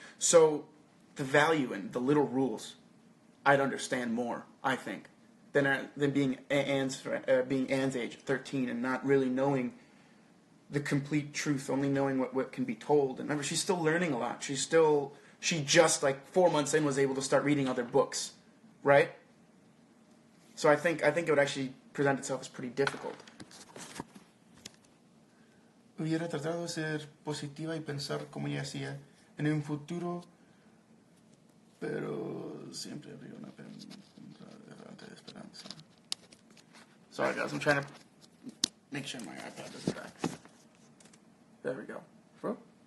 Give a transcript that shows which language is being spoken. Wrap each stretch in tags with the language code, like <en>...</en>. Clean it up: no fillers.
<en>So the value in the little rules, I'd understand more, I think, than being Anne's age, 13, and not really knowing the complete truth, only knowing what can be told. And remember, she's still learning a lot. She just, like, 4 months in, was able to start reading other books, right? So I think it would actually present itself as pretty difficult.</en> <es>Hubiera tratado de ser positiva y pensar como ella hacía en un futuro, pero siempre habría una errante de esperanza.</es> <en>Sorry, guys, I'm trying to make sure my iPad doesn't die. There we go. Whoa.</en>